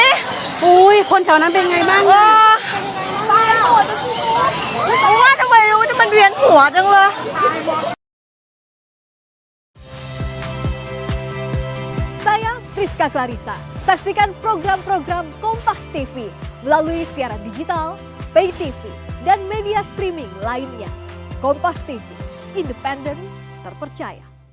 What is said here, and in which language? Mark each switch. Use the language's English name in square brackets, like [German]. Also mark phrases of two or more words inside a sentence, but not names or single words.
[Thai] อุ้ยคนแถวนั้นเป็นไงบ้าง ว่าทำไมรู้ว่ามันเวียนหัวจังเลย [Indonesian] Saya Friska Clarissa. Saksikan program-program Kompas TV melalui siaran digital, pay TV, dan media streaming lainnya. Kompas TV, independen, terpercaya.